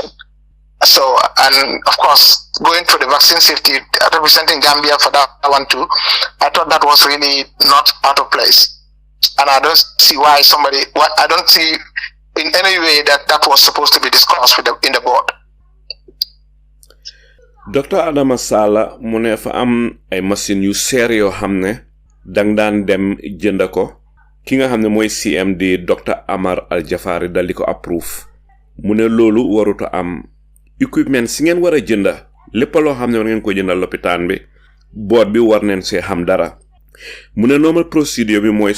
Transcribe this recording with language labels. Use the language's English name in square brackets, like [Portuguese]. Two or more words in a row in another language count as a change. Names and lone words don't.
[English] So, and of course, going for the vaccine safety, representing Gambia for that one too, I thought that was really not out of place. And I don't see why I don't see in any way that was supposed to be discussed in the board. [Wolof] Dr. Adama Sallah mu ne fa am ay machine yu seer yoo xam ne dang daan dem jënd ko ki nga xam ne mooy CMD Dr. Amar Al Jafari dal di ko approve mu ne loolu waruta am equipment si ngeen war a jënda lépp loo xam ne war ngeen ko jëndal lopitaan bi board bi war neen see xam dara mu ne [English] normal procedure [Wolof] bi mooy su